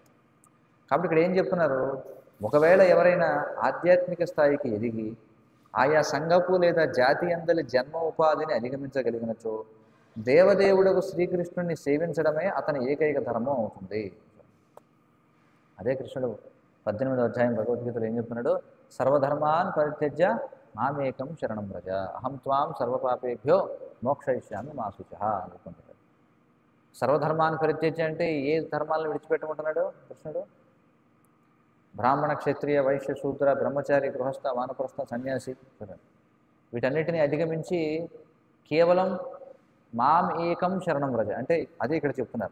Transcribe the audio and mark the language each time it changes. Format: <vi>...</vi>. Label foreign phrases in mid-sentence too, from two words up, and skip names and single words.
<te>కాబట్టి ఇక్కడ ఏం చెప్తున్నారు, ఒకవేళ ఎవరైనా ఆధ్యాత్మిక స్థాయికి ఎదిగి ఆయా సంఘపు లేదా జాతి అందలి జన్మ ఉపాధిని అధిగమించగలిగినచో దేవదేవుడకు శ్రీకృష్ణుడిని సేవించడమే అతని ఏకైక ధర్మం అవుతుంది. అదే కృష్ణుడు 18వ అధ్యాయం భగవద్గీతలో ఏం చెప్తున్నాడు,</te> <sa>सर्वधर्मान् परित्यज्य मामेकं शरणं व्रज अहं त्वां सर्वपापेभ्यो मोक्षयिष्यामि मा शुचः అనుకుంటున్నాడు.</sa> <te>సర్వధర్మాన్ని పరిత్యజ్య అంటే ఏ ధర్మాలను విడిచిపెట్టమంటున్నాడు కృష్ణుడు? బ్రాహ్మణ, క్షత్రియ, వైశ్య, శూద్ర, బ్రహ్మచారి, గృహస్థ, వానప్రస్థ, సన్యాసి, వీటన్నిటిని అధిగమించి కేవలం</te> <sa>मां एकं शरणं व्रज</sa> <te>అంటే అదే ఇక్కడ చెప్తున్నారు.</te>